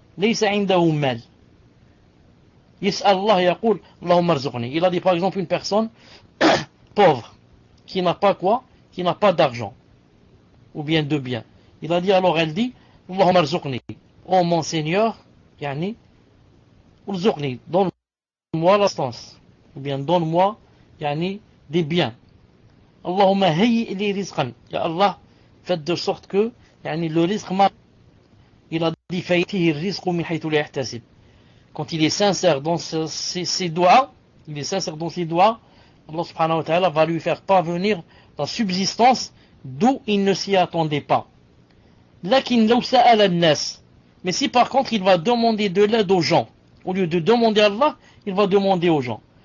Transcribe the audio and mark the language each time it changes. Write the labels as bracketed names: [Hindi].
[Arabic] ليس عنده مال يسأل الله يقول اللهم ارزقني. [French] Il a dit par exemple une personne pauvre qui n'a pas quoi, qui n'a pas d'argent ou bien de biens. Il a dit, alors elle dit [Arabic] اللهم ارزقني, [French] oh mon Seigneur, [Arabic] يعني ارزقني, [French] donne-moi l'assistance ou bien donne-moi يعني des biens. [Arabic] اللهم هيئ لي رزقا, [French] ya Allah, faites de sorte que يعني le risque m'a. Il a dit [Arabic] فيأتيه الرزق من حيث لا يحتسب. [French] Quand il est sincère dans ses doigts, il est sincère dans ses doigts, Allah subhanahu wa ta'ala va lui faire parvenir la subsistance d'où il ne s'y attendait pas. [Arabic] Lakin law sa'ala an-nas. [French] Mais si par contre il va demander de l'aide aux gens, au lieu de demander à Allah, il va demander aux gens.